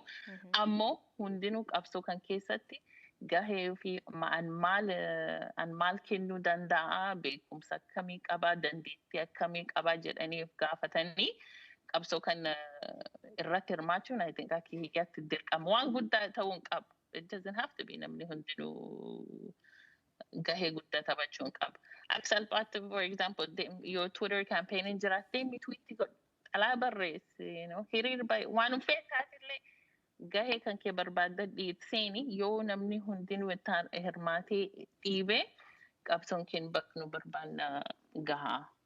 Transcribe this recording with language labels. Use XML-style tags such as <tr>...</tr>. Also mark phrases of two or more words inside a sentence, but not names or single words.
<om>Ammoo hundinuu qabsoo kan keessatti gahee fi an maal kennuu danda'a, beekumsa akkamii qaba, dandeettii akkamii qaba jedhanii gaafatanii qabsoo kan irratti hirmaachuun</om> <en>I think</en> <om>akka hiyyaatti dirqama waan guddaa ta'uu hin qabu.</om> <en>It doesn't have to be</en> <om>namni hundinuu gahee guddaa taphachuun qaba. Akka salphaatti</om> <en>for example</en> <om>yoo Twitter campaign jiraattee mi tweetii xalaa barreessi hiriir baay'ee waan feetaatillee gahee kan kee barbaadda dhiibseeni yoo namni hundinuu itti hirmaatee dhiibee qabsoon keen bakka nu barbaanna gahaa.</om>